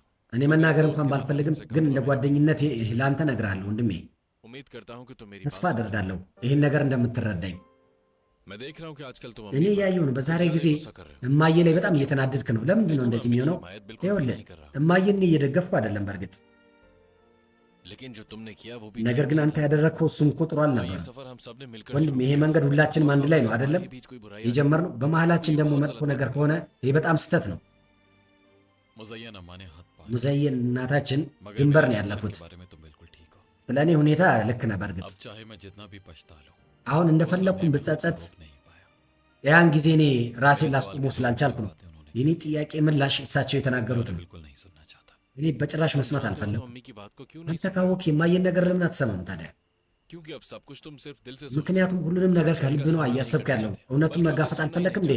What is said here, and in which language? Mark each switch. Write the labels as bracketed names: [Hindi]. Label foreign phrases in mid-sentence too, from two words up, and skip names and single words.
[Amharic] እኔ መናገር እንኳን ባልፈልግም ግን እንደ ጓደኝነት ለአንተ እነግርሃለሁ ወንድሜ። [Hindi] उम्मीद करता हूँ कि तुम मेरी [Amharic] ተስፋ [Hindi] बात [Amharic] አደርጋለሁ ይህን ነገር እንደምትረዳኝ። [Hindi] मैं देख रहा हूँ कि आजकल तुम [Amharic] እኔ [Hindi] अपनी [Amharic] እያየሁ ነው በዛሬ ጊዜ [Hindi] गुस्सा कर रहे हो। [Amharic] እማዬ ላይ በጣም እየተናደድክ ነው። ለምንድን ነው እንደዚህ የሚሆነው? ይኸውልህ እማዬን እየደገፍኩ አይደለም በእርግጥ [Hindi] लेकिन जो तुमने किया वो भी [Amharic] ነገር ግን አንተ ያደረግከው እሱም እኮ ጥሩ [Hindi] ये [Amharic] አልነበረም [Hindi] सफर हम सबने मिलकर [Amharic] ወንድም። [Hindi] शुरू [Amharic] ይሄ [Hindi] किया [Amharic] መንገድ ሁላችንም አንድ ላይ ነው አይደለም [Hindi] हमारे बीच कोई बुराई [Amharic] የጀመርነው። በመሀላችን ደግሞ መጥፎ ነገር ከሆነ ይሄ በጣም ስህተत ነው። [Hindi] मुज़य्यन अम्मा ने हाथ पार [Amharic] ሙዘየን እናታችን [Hindi] मगर [Amharic] ድንበር [Hindi] मेरे [Amharic] ነው [Hindi] फ्यूचर [Amharic] ያለፉት። [Hindi] के बारे में तुम बिल्कुल ठीक हो। [Amharic] ስለ እኔ ሁኔታ ልክ ነህ በእርግጥ። [Hindi] अब चाहे मैं जितना भी पछता लूं, [Amharic] አሁን [Hindi] उस [Amharic] እንደፈለግኩም [Hindi] लम्हे में [Amharic] ብጸጸት [Hindi] रोक नहीं पाया। [Amharic] ያን ጊዜ እኔ ራሴን ላስቆመው ስላልቻልኩ ነው። የኔ ጥያቄ ምላሽ እሳቸው የተናገሩት ነው። [Hindi] बिल्कुल नहीं सुनना चाहता। [Amharic] እኔ በጭራሽ መስማት [Hindi] तो [Amharic] አልፈለግኩም። [Hindi] अम्मी की बात को क्यों नहीं [Amharic] አንተ ካወቅ የማየን ነገር ለምን አትሰማም ታዲያ? [Hindi] क्योंकि अब सब कुछ तुम सिर्फ दिल से [Amharic] ምክንያቱም ሁሉንም ነገር ከልብ ነው እያሰብክ ያለው። እውነቱን መጋፈጥ አልፈለግም እንዴ?